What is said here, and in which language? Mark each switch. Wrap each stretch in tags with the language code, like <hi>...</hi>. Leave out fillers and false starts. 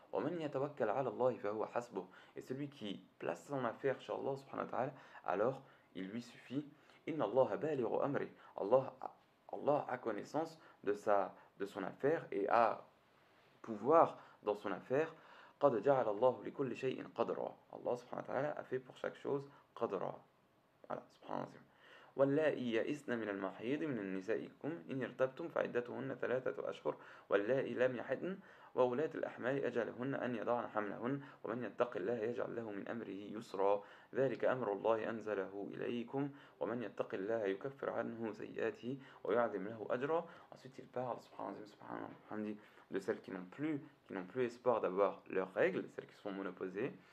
<ar>وَمَنْ يَتَوَكَّلْ عَلَى اللَّهِ فَهُوَ حَسْبُهُ,</ar> <fr>et celui qui place son affaire chez Allah subhanahu wa ta'ala, alors il lui suffit.</fr> <ar>إِنَّ اللَّهَ بَالِغُ أَمْرِهِ,</ar> <fr>Allah a connaissance de son affaire et a pouvoir dans son affaire.</fr> <ar>قَدْ جَعَلَ اللَّهُ لِكُلِّ شَيْءٍ قَدْرًا,</ar> <fr>Allah subhanahu wa ta'ala a fait pour chaque chose قدرا. Voilà, subhanallah.</fr> <ar>واللائي يئسن من المحيض من نسائكم إن ارتبتم فعدتهن 3 أشهر واللائي لم يحضن وولاة الأحمال أجلهن أن يضعن حملهن ومن يتق الله يجعل له من أمره يسرا ذلك أمر الله أنزله إليكم ومن يتق الله يكفر عنه سيئاته ويعظم له أجرا.</ar> <fr>Ensuite il parle subhanallah, de celles qui n'ont plus espoir d'avoir leurs règles, celles qui sont monoposées.</fr>